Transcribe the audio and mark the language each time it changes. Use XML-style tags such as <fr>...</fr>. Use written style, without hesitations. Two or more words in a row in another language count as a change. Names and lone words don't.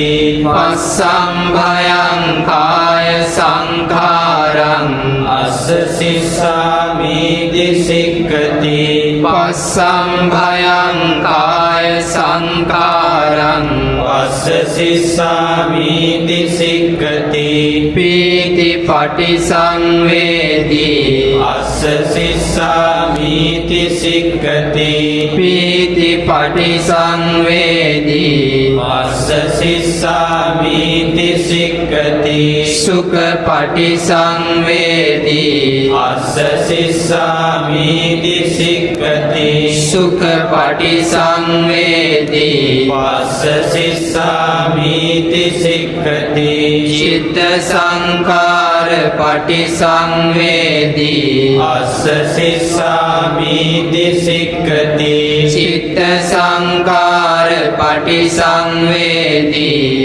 <pi>පස්සම්භයං කාය සංඛාරං අස්ස සිස්සාමීති සික්ඛති පස්සම්භයං කාය සංඛාරං පස්ස සිස්සාමීති සික්ඛති පීති පටිසංවේදී අස්ස සිස්සාමීති සික්ඛති පීති පටිසංවේදී පස්ස සිස්සාමීති සික්ඛති සුඛ පටිසංවේදී අස්ස සිස්සාමීති සික්ඛති සුඛ පටිසංවේදී පස්ස සිස්සාමීති සික්ඛති චිත්ත සංඛාර පටිසංවේදී අස්ස සිස්සාමීති සික්ඛති චිත්ත සංඛාර පටිසංවේදී</pi>